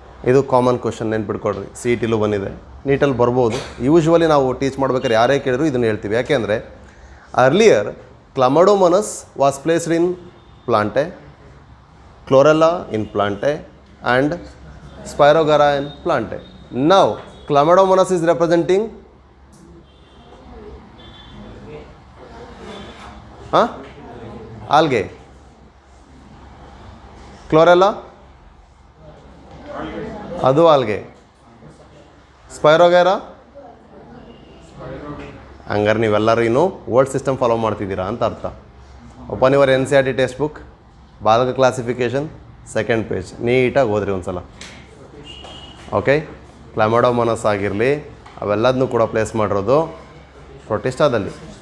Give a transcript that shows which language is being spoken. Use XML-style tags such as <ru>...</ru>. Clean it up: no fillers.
<kn>ಇದು common question, ನೆನ್ಪಿಟ್ಕೊಡ್ರಿ. C E ಟಿಲೂ ಬಂದಿದೆ, ನೀಟಲ್ಲಿ ಬರ್ಬೋದು. ಯೂಶ್ವಲಿ ನಾವು ಟೀಚ್ ಮಾಡ್ಬೇಕಾದ್ರೆ ಯಾರೇ ಕೇಳಿದ್ರು ಇದನ್ನು ಹೇಳ್ತೀವಿ. ಯಾಕೆಂದರೆ</kn> <en>Earlier Chlamydomonas was placed in Plantae, Chlorella in Plantae and Spirogyra in Plantae. Now Chlamydomonas is representing algae.</en> <kn>Chlorella ಅದು algae. ಸ್ಪೈರೋಗೆರಾ ಹಂಗಾರೆ ನೀವೆಲ್ಲರೂ ಇನ್ನೂ ವರ್ಡ್ ಸಿಸ್ಟಮ್ ಫಾಲೋ ಮಾಡ್ತಿದ್ದೀರಾ ಅಂತ ಅರ್ಥ.</kn> <en>open your NCERT textbook, ಬಾಲಕ classification, second page,</en> <kn>ನೀಟಾಗಿ ಓದ್ರಿ ಒಂದು ಸಲ. ಓಕೆ, ಕ್ಲಮಡೋಮೊನಸ್ ಆಗಿರಲಿ ಅವೆಲ್ಲದನ್ನೂ ಕೂಡ ಪ್ಲೇಸ್ ಮಾಡಿರೋದು ಪ್ರೊಟಿಸ್ಟಾದಲ್ಲಿ.</kn>